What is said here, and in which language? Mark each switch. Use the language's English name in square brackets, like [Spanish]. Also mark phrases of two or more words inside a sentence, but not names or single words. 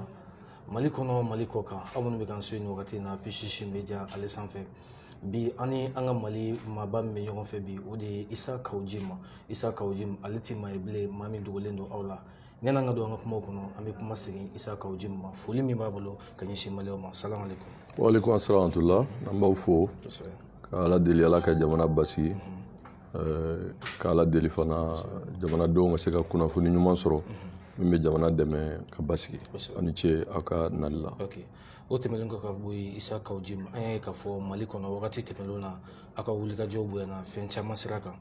[Bambara] Mali kɔnɔ Mali kɔ kan aw minnu bɛ k'an so nin wagati in na P6 Media ale sanfɛ. Bi ani an ka Mali maaba min bɛ ɲɔgɔn fɛ bi o de ye Isa Kawujima. Isa Kawujima ale ti maa ye bilen maa min dogolen don aw la. Yan'an ka don an ka kumaw kɔnɔ an bɛ kuma segin Isa Kawujima ma. Foli min b'a bolo ka ɲɛsin Maliyɛnw ma. [Arabic] السلام عليكم. وعليكم السلام ورحمة الله. [Bambara] An b'aw fo. Ka Ala deli Ala ka jamana basigi. Ka Ala deli fana jamanadenw ka se ka kunnafoni ɲuman sɔrɔ min bɛ jamana dɛmɛ ka basigi. Ani ce aw ka nali la. O tɛmɛnen kɔ ka bɔ yen Isa Kawujima an y'a ye k'a fɔ Mali kɔnɔ wagati tɛmɛnlen na aw ka wulikajɔw bonyana fɛn caman sira kan.